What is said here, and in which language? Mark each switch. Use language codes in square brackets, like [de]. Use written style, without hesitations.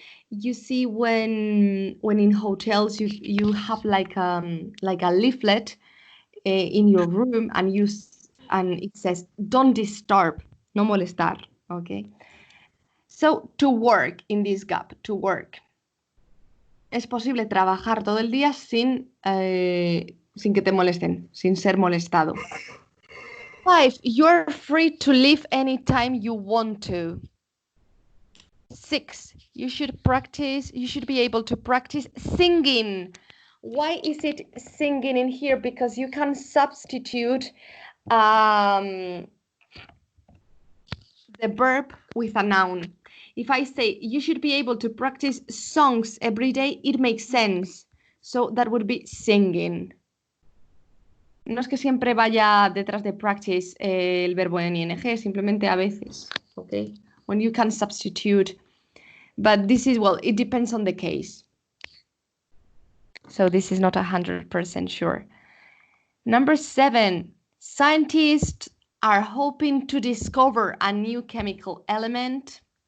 [en] You see when in hotels you have like a leaflet in your room and it says don't disturb, [es] no molestar, [en] okay? So to work in this gap, to work. [es] Es posible trabajar todo el día sin que te molesten, sin ser molestado. [en] 5, you're free to leave anytime you want to. 6, you should be able to practice singing. Why is it singing in here? Because you can substitute the verb with a noun. If I say you should be able to practice songs every day, it makes sense. So that would be singing. [es] No es que siempre vaya detrás de practice el verbo en ing, simplemente a veces, okay? [en] When you can substitute. But this is, well, it depends on the case. So this is not 100% sure. Number 7, scientists are hoping to discover a new chemical element.